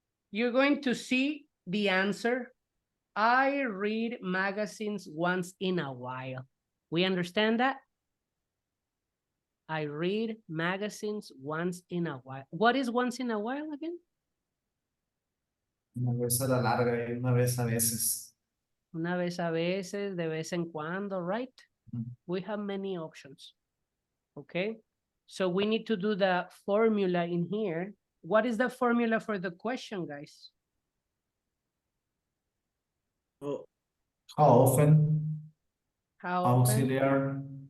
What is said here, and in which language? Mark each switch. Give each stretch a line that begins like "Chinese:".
English: You're going to see the answer. I read magazines once in a while. We understand that? I read magazines once in a while. What is once in a while again?
Spanish: Una vez a la larga y una vez a veces. Una vez a veces, de vez en cuando, right? Mhm.
English: We have many options. Okay. So we need to do the formula in here. What is the formula for the question, guys? Oh, How often? How often?
Spanish: Auxiliar.